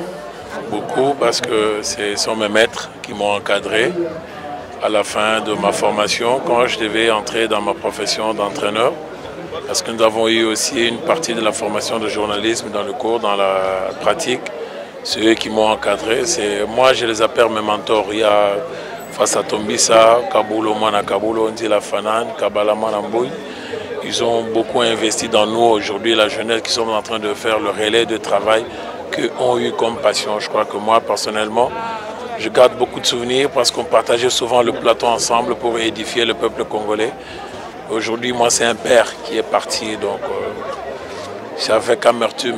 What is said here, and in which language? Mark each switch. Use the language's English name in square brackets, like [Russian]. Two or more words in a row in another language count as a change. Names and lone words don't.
[French] Beaucoup, parce que ce sont mes maîtres qui m'ont encadré à la fin de ma formation, quand je devais entrer dans ma profession d'entraîneur. Parce que nous avons eu aussi une partie de la formation de journalisme dans le cours, dans la pratique. C'est eux qui m'ont encadré. Moi, je les appelle mes mentors. Il y a Fassa Tombisa, Kabulo Mana Kabulo, Ndila Fanan, Kabala Manamboui. Ils ont beaucoup investi dans nous aujourd'hui, la jeunesse, qui sont en train de faire le relais de travail qu'ils ont eu comme passion. Je crois que moi, personnellement, je garde beaucoup de souvenirs parce qu'on partageait souvent le plateau ensemble pour édifier le peuple congolais. Aujourd'hui, moi, c'est un père qui est parti, donc c'est avec amertume.